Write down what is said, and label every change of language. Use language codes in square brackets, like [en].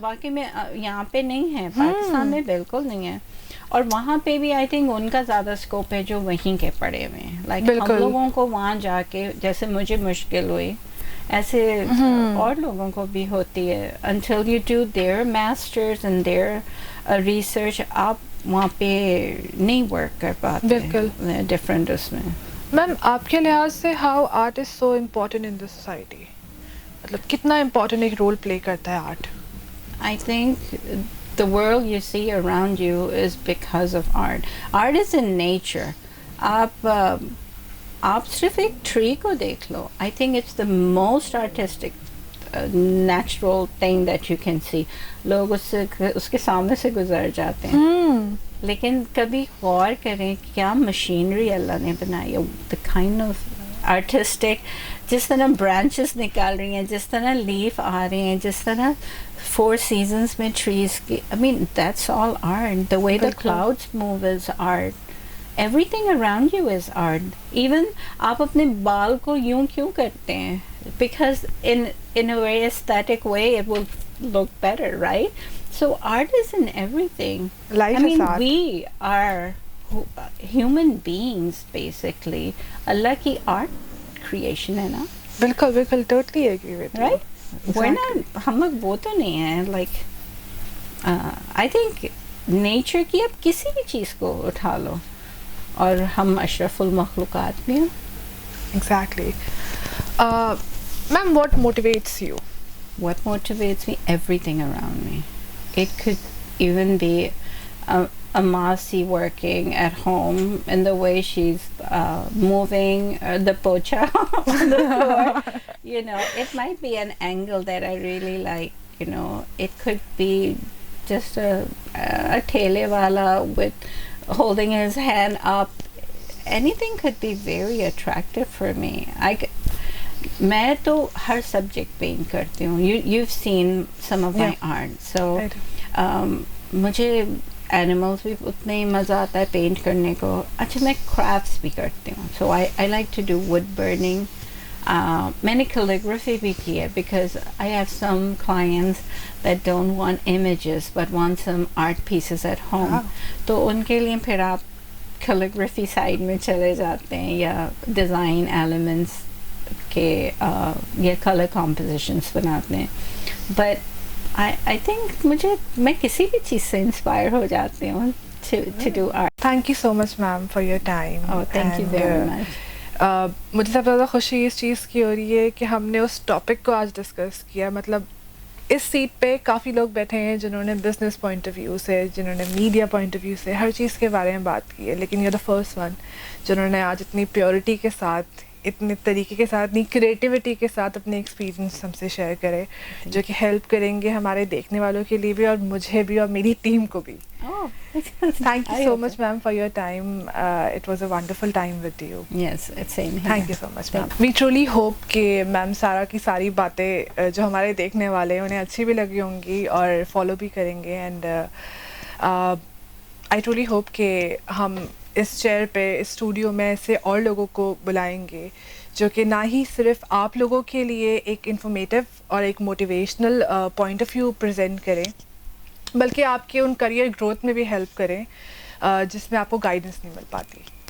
[hi] वाकई में यहाँ पे नहीं है पाकिस्तान में बिल्कुल नहीं है और वहाँ पे भी आई थिंक उनका ज़्यादा स्कोप है जो वहीं के पढ़े हुए हैं लाइक हम लोगों को वहाँ जाके जैसे मुझे मुश्किल हुई ऐसे और लोगों को भी होती है [en] until you do their masters and their research [hi] आप वहाँ पे नहीं वर्क कर पाते बिल्कुल डिफरेंट उसमें। मैम आपके लिहाज से [en] how art is so important in the society [hi] मतलब कितना इम्पोर्टेंट एक रोल प्ले करता है art? [en] I think the world you see around you is because of art. Art is in nature. [hi] आप सिर्फ एक ट्री को देख लो. [en] I think it's the most artistic, natural thing that you can see. [hi] लोग उसके सामने से गुजर जाते हैं. लेकिन कभी गौर करें क्या मशीनरी अल्लाह ने बनाई है. [en] The kind of artistic, [hi] जिस तरह ब्रांचेस निकाल रही हैं, जिस तरह लीफ आ रहे हैं, जिस तरह [en] 4 seasons [hi] में trees की, [en] I mean that's all art. The way the clouds move is art. Everything around you is art. [hi] Even आप अपने बाल को यूं क्यों करते हैं? [en] Because in a very aesthetic way it will look better, right? So art is in everything. Life is art. We are human beings basically. [hi] Allah की art creation है ना? बिल्कुल बिल्कुल [en] totally agree with you. Right? We're not, [hi] हम लोग वो तो नहीं हैं. [en] Like I think [hi] nature की आप किसी भी चीज़ को उठा लो और हम अशरफुल मखलूक़ात भी हैं. [en] Exactly. Ma'am, what motivates you? What motivates me? Everything around me. It could even be a Masi working at home and the way she's moving the pocha on the floor. You know, it might be an angle that I really like. You know, it could be just a thele wala with holding his hand up. Anything could be very attractive for me. [hi] मैं तो हर subject paint करती हूँ. [en] You've seen some of my art. [hi] So मुझे animals भी उतने ही मज़ा आता है पेंट करने को. अच्छा मैं क्राफ्ट्स भी करती हूँ. [en] So I like to do wood burning. [hi] मैंने calligraphy भी की है [en] because I have some clients that don't want images but want some art pieces at home. Wow. [hi] तो उनके लिए फिर आप calligraphy side में चले जाते हैं या design elements के या color compositions बनाते हैं. [en] But I think [hi] मैं किसी भी चीज़ से inspire हो जाती हूँ [en] to do art. Thank you so much, ma'am, for your time. Oh, thank you very much. [hi] मुझे सबसे ज़्यादा खुशी इस चीज़ की हो रही है कि हमने उस टॉपिक को आज डिस्कस किया. मतलब इस सीट पे काफ़ी लोग बैठे हैं जिन्होंने बिजनेस पॉइंट ऑफ व्यू से, जिन्होंने मीडिया पॉइंट ऑफ व्यू से हर चीज़ के बारे में बात की है, लेकिन ये द फर्स्ट वन जिन्होंने आज इतनी प्योरिटी के साथ, इतने तरीके के साथ, इतनी क्रिएटिविटी के साथ अपने एक्सपीरियंस हमसे शेयर करे, जो कि हेल्प करेंगे हमारे देखने वालों के लिए भी और मुझे भी और मेरी टीम को भी. [en] Thank you so much, ma'am, for your time. It was a wonderful time with you. Yes, it's same here. Thank you so much, ma'am. We truly hope [hi] कि मैम सारा की सारी बातें जो हमारे देखने वाले हैं उन्हें अच्छी भी लगी होंगी और फॉलो भी करेंगे. [en] and I truly hope [hi] कि हम इस चेयर पे, इस स्टूडियो में ऐसे और लोगों को बुलाएंगे जो कि ना ही सिर्फ आप लोगों के लिए एक इंफॉर्मेटिव और एक motivational point of view present करें, बल्कि आपके उन करियर ग्रोथ में भी हेल्प करें जिसमें आपको गाइडेंस नहीं मिल पाती.